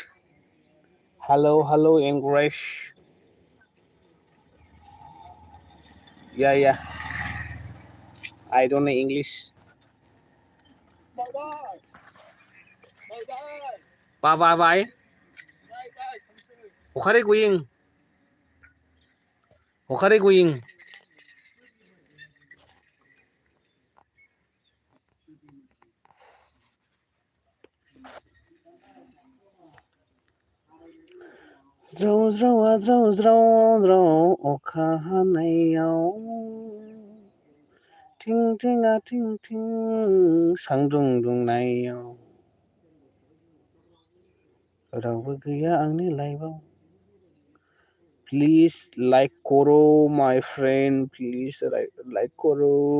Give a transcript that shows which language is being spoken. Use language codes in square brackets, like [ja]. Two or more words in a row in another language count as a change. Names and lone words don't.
[en] Hello, English. Yeah. I don't know English. Bye. Hokare going. [brx] ज्राव अखा हानायाव थिं थिंआ थिं थिं सान्दुं दुंनायाव रावबो गैया आंनि लाइफआव [en] please like [hi] करो [en] my friend please like [hi] करो